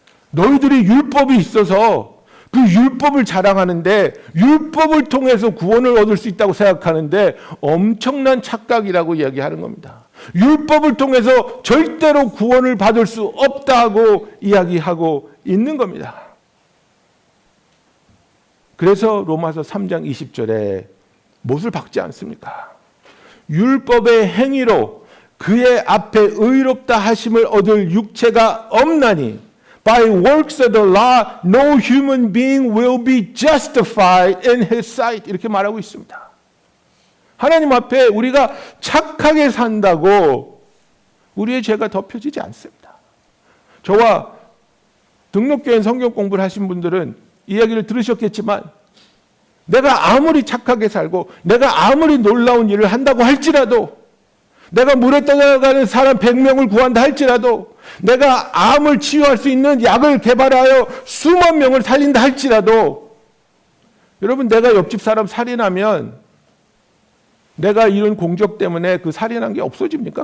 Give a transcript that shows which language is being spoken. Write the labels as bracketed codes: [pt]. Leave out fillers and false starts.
[ko] 너희들이 율법이 있어서 그 율법을 자랑하는데, 율법을 통해서 구원을 얻을 수 있다고 생각하는데 엄청난 착각이라고 이야기하는 겁니다. 율법을 통해서 절대로 구원을 받을 수 없다고 이야기하고 있는 겁니다. 그래서 로마서 3장 20절에 못을 박지 않습니까? 율법의 행위로 그의 앞에 의롭다 하심을 얻을 육체가 없나니 [en] By works of the law, no human being will be justified in his sight. [ko] 이렇게 말하고 있습니다. 하나님 앞에 우리가 착하게 산다고 우리의 죄가 덮여지지 않습니다. 저와 등록교회 성경 공부를 하신 분들은 이야기를 들으셨겠지만, 내가 아무리 착하게 살고 내가 아무리 놀라운 일을 한다고 할지라도, 내가 물에 떠나가는 사람 100명을 구한다 할지라도, 내가 암을 치유할 수 있는 약을 개발하여 수만 명을 살린다 할지라도, 여러분, 내가 옆집 사람 살인하면 내가 이룬 공적 때문에 그 살인한 게 없어집니까?